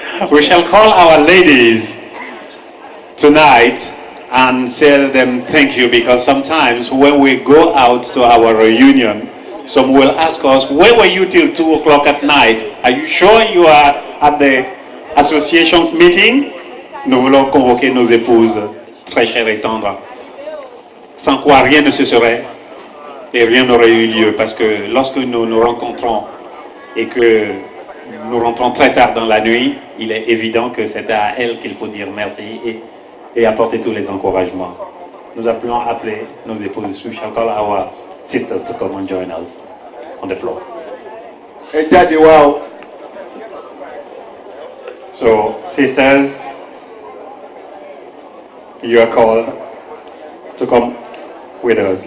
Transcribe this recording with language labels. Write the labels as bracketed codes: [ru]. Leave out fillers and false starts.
[en] We shall call our ladies tonight and tell them thank you, because sometimes when we go out to our reunion, some will ask us, where were you till 2 o'clock at night? Are you sure you are at the association's meeting? [fr] Nous voulons convoquer nos épouses très chères et tendres, sans quoi rien ne se serait et rien n'aurait eu lieu, parce que lorsque nous nous rencontrons et que nous rentrons très tard dans la nuit, il est évident que c'est à elles qu'il faut dire merci et apporter tous les encouragements. Nous appelons appeler nos épouses. [en] We shall call our sisters to come and join us on the floor. So, sisters, you are called to come with us.